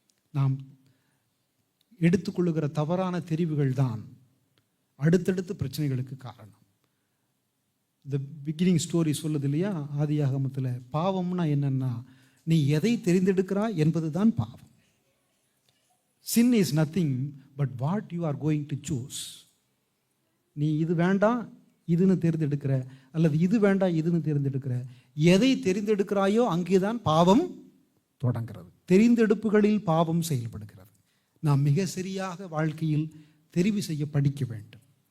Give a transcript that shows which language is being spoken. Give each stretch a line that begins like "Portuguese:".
Tamil: நாம் எடுத்துக்கொள்ளுகிற தவறான தெரிவுகள் தான் அடுத்தடுத்து பிரச்சனைகளுக்கு காரணம். இந்த
English: beginning story
Tamil: சொல்லுது இல்லையா, ஆதியாகமத்தில் பாவம்னா என்னன்னா, நீ எதை தெரிந்தெடுக்கிறாய் என்பது தான் பாவம்.
English: Sin is nothing but what you are going to choose.
Tamil: நீ இது வேண்டாம் இதுன்னு தேர்ந்தெடுக்கிற, அல்லது இது வேண்டாம் இதுன்னு தேர்ந்தெடுக்கிற, எதை தெரிந்தெடுக்கிறாயோ அங்கேதான் பாவம் தொடங்கிறது. தெரிந்தெடுப்புகளில் பாவம் செயல்படுகிறது. நாம் மிக சரியாக வாழ்க்கையில் தெரிவு செய்ய படிக்க வேண்டும்.